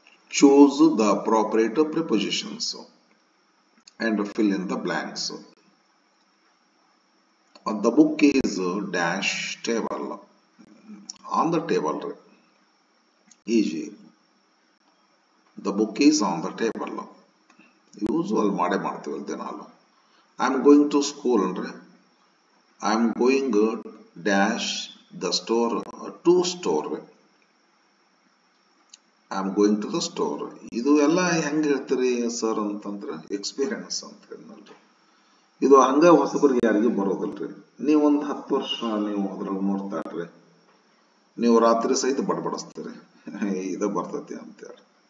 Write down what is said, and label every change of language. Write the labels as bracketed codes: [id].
[en] Choose the appropriate prepositions and fill in the blanks. The book is dash table. On the table. Easy. The book is on the table. [kn] Usual ಮಾಡೆ ಮಾಡ್ತೀವಲ್ತೆ ನಾವು. [en] I am going to school ಅಂದ್ರೆ I am going dash the store to store. I am going to the store. [kn] ಇದು ಎಲ್ಲ ಹೆಂಗೆ ಹೇಳ್ತೀರಿ sir ಅಂತಂದ್ರೆ experience ಅಂತ ಹೇಳಿದ್ನಲ್ರಿ. ಇದು ಹಂಗ ಹೊಸಬರಿಗೆ ಯಾರಿಗೂ ಬರೋದಿಲ್ರಿ. ನೀವೊಂದು 10 ವರ್ಷ ನೀವು ಅದ್ರಲ್ಲಿ ನೋಡ್ತಾ ಇರ್ರಿ, ನೀವು ರಾತ್ರಿ ಸಹಿತ ಬಡಬಡಿಸ್ತೀರಿ ಇದು ಬರ್ತೈತಿ ಅಂತೇಳಿ.